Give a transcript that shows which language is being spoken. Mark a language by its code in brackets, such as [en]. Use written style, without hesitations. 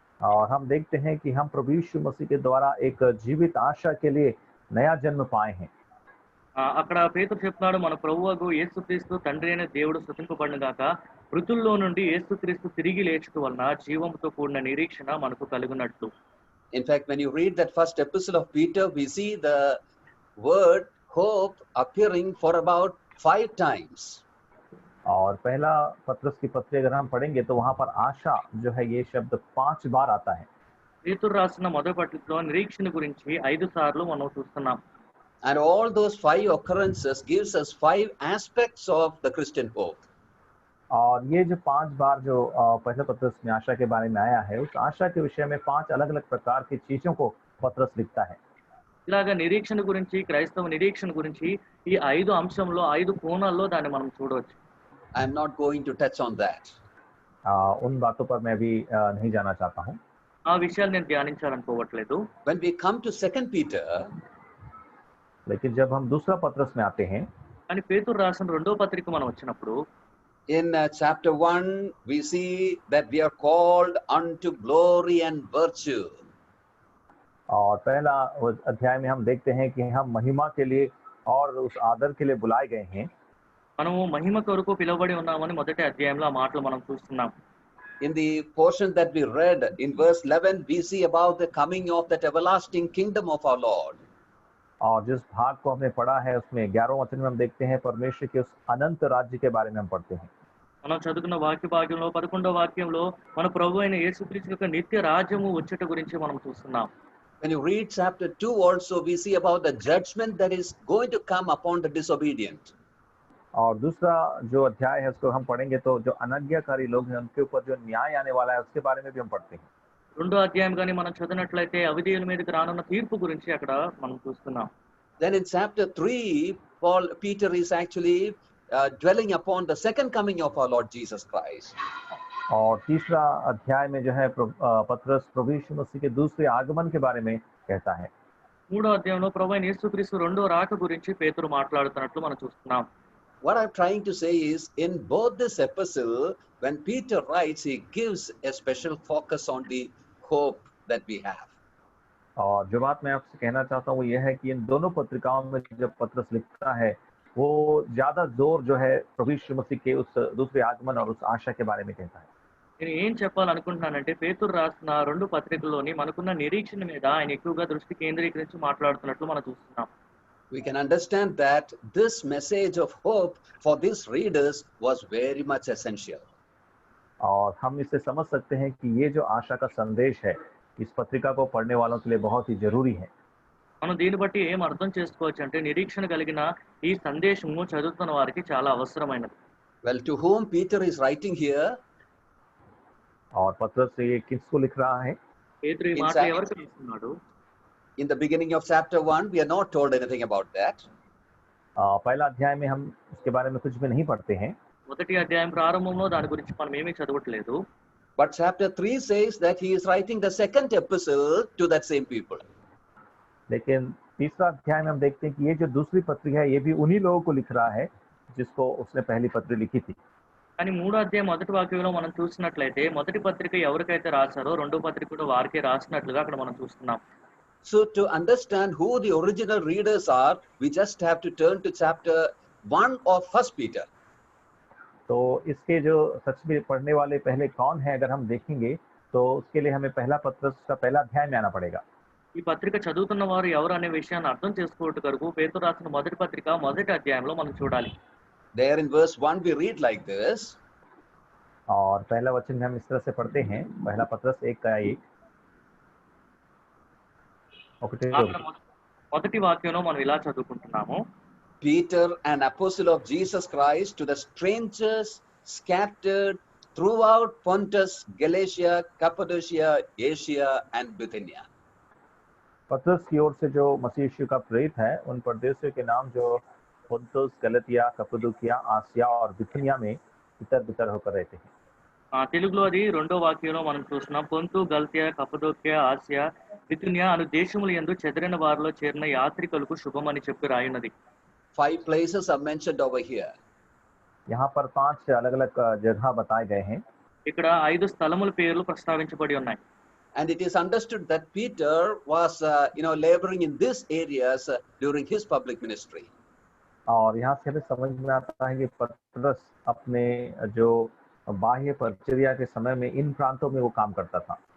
[hi] और हम देखते हैं कि हम प्रभु यीशु मसीह के द्वारा एक जीवित आशा के लिए नया जन्म पाए हैं। [te] అక్కడ పేతురు చెప్తున్నాడు, మన ప్రభువగు యేసుక్రీస్తు తండ్రి అయిన దేవుడు స్తుతింపబడును గాక, మృతుల్లో నుండి యేసుక్రీస్తు తిరిగి లేచుట వలన జీవంతో కూడిన నిరీక్షణ మనకు కలుగునట్లు. [en] In fact, when you read that first epistle of Peter, we see the word hope appearing for about 5 times. [hi] और पहला पत्रस की पत्री अगर हम पढ़ेंगे तो वहां पर आशा जो है ये शब्द 5 बार आता है। [te] పేతురు రాసిన మొదటి పత్రికలో నిరీక్షణ గురించి 5 సార్లు మనం చూస్తున్నాం. [en] And all those 5 occurrences gives us 5 aspects of the Christian hope. [hi] और ये जो 5 बार जो पहले पत्रस में आशा के बारे में आया है, उस आशा के विषय में 5 अलग-अलग प्रकार की चीजों को पत्रस लिखता है। [te] ఇలాగా నిరీక్షణ గురించి, క్రైస్తవ నిరీక్షణ గురించి ఈ 5 అంశంలో 5 కోణాల్లో దాన్ని మనం చూడవచ్చు. [en] I am not going to touch on that. [hi] उन बातों पर मैं भी नहीं जाना चाहता हूँ। [te] ఆ విషయాలు నేను ధ్యానించాలనుకోవట్లేదు. [en] When we come to 2 Peter, [hi] लेकिन जब हम दूसरा पत्रस में आते हैं, [te] కానీ పేతురు రాసిన రెండో పత్రిక మనం వచ్చినప్పుడు [en] in chapter 1, we see that we are called unto glory and virtue. [hi] और पहला अध्याय में हम देखते हैं कि हम महिमा के लिए और उस आदर के लिए बुलाए गए हैं। [te] మనము మహిమ కొరకు పిలువబడి ఉన్నామని మొదటి అధ్యాయంలో ఆ మాటలు మనం చూస్తున్నాం. [en] In the portion that we read in verse 11, we see about the coming of that everlasting kingdom of our Lord. [hi] और जिस भाग को हमने पढ़ा है उसमें 11वें वचन में हम देखते हैं परमेश्वर के उस अनंत राज्य के बारे में हम पढ़ते हैं। [te] మనం చదువుకున్న వాక్య భాగంలో 11వ వాక్యంలో మన ప్రభు అయిన యేసుక్రీస్తు యొక్క నిత్య రాజ్యము వచ్చుట గురించి మనం చూస్తున్నాం. [en] When you read chapter 2 also, we see about the judgment that is going to come upon the disobedient. [hi] और दूसरा जो अध्याय है उसको हम पढ़ेंगे तो जो अनाज्ञाकारी लोग हैं उनके ऊपर जो न्याय आने वाला है उसके बारे में भी हम पढ़ते हैं। [te] రెండో అధ్యాయం కానీ మనం చదివినట్లయితే అవిధేయుల మీదకి రానున్న తీర్పు గురించి అక్కడ మనం చూస్తున్నాం. [en] Then in chapter 3, Peter is actually dwelling upon the second coming of our Lord Jesus Christ. [hi] और तीसरा अध्याय में जो है पत्रस प्रभु यीशु मसीह के दूसरे आगमन के बारे में कहता है। [te] మూడో అధ్యాయంలో ప్రభు అయిన యేసుక్రీస్తు రెండో రాక గురించి పేతురు మాట్లాడుతున్నట్లు మనం చూస్తున్నాం. [en] What I'm trying to say is, in both this epistle, when Peter writes, he gives a special focus on the hope that we have. [hi] और जो बात मैं आपसे कहना चाहता हूँ वो ये है कि इन दोनों पत्रिकाओं में जब पत्रस लिखता है वो ज्यादा जोर जो है प्रभु यीशु मसीह के उस दूसरे आगमन और उस आशा के बारे में कहता है। [te] నేను ఏం చెప్పాలనుకుంటున్నానంటే పేతురు రాసిన రెండు పత్రికల్లోని మనకున్న నిరీక్షణ మీద ఆయన ఎక్కువగా దృష్టి కేంద్రీకరించి మాట్లాడుతున్నట్లు మనం చూస్తున్నాం. [en] We can understand that this message of hope for these readers was very much essential. [hi] और हम इसे समझ सकते हैं कि ये जो आशा का संदेश है इस पत्रिका को पढ़ने वालों के लिए बहुत ही जरूरी है। [te] మనం దీన్ని బట్టి ఏం అర్థం చేసుకోవచ్చు అంటే నిరీక్షణ కలిగిన ఈ సందేశము చదువుతున్న వారికి చాలా అవసరమైనది. [en] Well, to whom Peter is writing here? [hi] और पत्रस ये किसको लिख रहा है? [te] పేతురు ఈ మాటలు ఎవరికి రాస్తున్నాడు? [en] In the beginning of chapter 1, we are not told anything about that. [hi] पहला अध्याय में हम उसके बारे में कुछ भी नहीं पढ़ते हैं। [te] మొదటి అధ్యాయం ప్రారంభంలో దాని గురించి మనం ఏమీ చదవట్లేదు. [en] But chapter 3 says that he is writing the second epistle to that same people. [hi] लेकिन तीसरा अध्याय में हम देखते हैं कि ये जो दूसरी पत्री है ये भी उन्हीं लोगों को लिख रहा है जिसको उसने पहली पत्री लिखी थी। [te] కానీ మూడో అధ్యాయం మొదటి వాక్యంలో మనం చూసినట్లయితే మొదటి పత్రిక ఎవరికైతే రాశారో రెండో పత్రిక కూడా వారికే రాసినట్లుగా అక్కడ మనం చూస్తున్నాం. [en] So to understand who the original readers are, we just have to turn to chapter 1 of 1 Peter. [hi] तो इसके जो सच में पढ़ने वाले पहले कौन है अगर हम देखेंगे तो उसके लिए हमें पहला पत्रस का पहला अध्याय में आना पड़ेगा। [te] ఈ పత్రిక చదువుతున్న వారు ఎవరు అనే విషయాన్ని అర్థం చేసుకోవడం కొరకు పేతురు రాసిన మొదటి పత్రిక మొదటి అధ్యాయంలో మనం చూడాలి. [en] There in verse 1 we read like this. [hi] और पहला वचन में हम इस तरह से पढ़ते हैं, पहला पत्रस 1:1। [te] మొదటి వాక్యంలో మనం ఇలా చదువుకుంటున్నాము. [en] Peter, an apostle of Jesus Christ, to the strangers scattered throughout Pontus, Galatia, Cappadocia, Asia and Bithynia. [hi] पत्रस की ओर से जो मसीह यीशु का प्रेरित है उन परदेशियों के नाम जो पुन्तुस, गलतिया, कप्पदूकिया, आसिया और बिथुनिया में इतर बितर होकर रहते हैं। [te] తెలుగులో అది రెండో వాక్యంలో మనం చూస్తున్నాం. పొంతు, గల్తీయ, కప్పదొక్య, ఆసియా, బితునియ అను దేశములు యందు చెదరిన వారిలో చేరిన యాత్రికులకు శుభమని చెప్పి రాయున్నది. [en] 5 places are mentioned over here. [hi] यहाँ पर 5 अलग-अलग जगह बताए गए हैं [te] ఇక్కడ 5 స్థలముల పేర్లు ప్రస్తావించబడి ఉన్నాయి. [en] And it is understood that Peter was, laboring in these areas during his public ministry. [hi] और यहाँ से हमें समझ में आता है कि पतरस अपने जो बाह्य परिचर्या के समय में इन प्रांतों में वो काम करता था.